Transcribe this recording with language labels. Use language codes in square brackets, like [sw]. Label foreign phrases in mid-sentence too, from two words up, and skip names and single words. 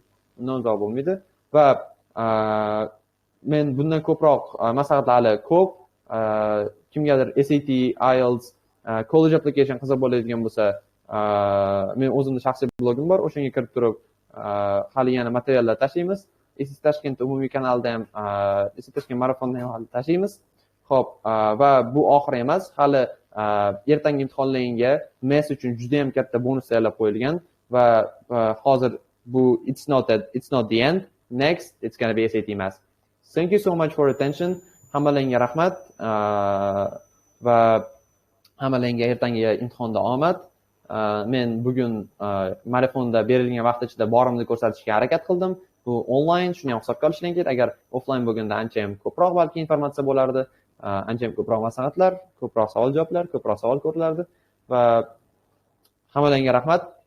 [uz] Va men bundan ko'proq maslahatlar ko'p, kimgadir SAT, IELTS, [en] college application [uz] qiziq bo'ladigan bo'lsa, men o'zimning shaxsiy blogim bor, o'shanga kirib turib hali yana materiallar tashlaymiz. SATashkent umumiy kanalida ham SATashkent marafonda ham hali tashlaymiz. Xo'p, va bu oxiri emas, hali ertangi imtihonlaringga math uchun juda ham katta bonus tayyorlab qo'yilgan va hozir bu [en] it's not the end. Next, it's going to be SAT Math. Thank you so much for attention. [uz] Hammalarga rahmat va hammalarga ertangi imtihonda omad. Men bugun marafonda berilgan vaqt ichida borimni ko'rsatishga harakat qildim. Bu onlayn, shuni ham hisobga olishing kerak. Agar offlayn bo'lganda ancha ham ko'proq balki informatsiya bo'lardi, ancha ham ko'proq maslahatlar, ko'proq savol-javoblar, ko'proq savol ko'rilardi va hammalarga rahmat.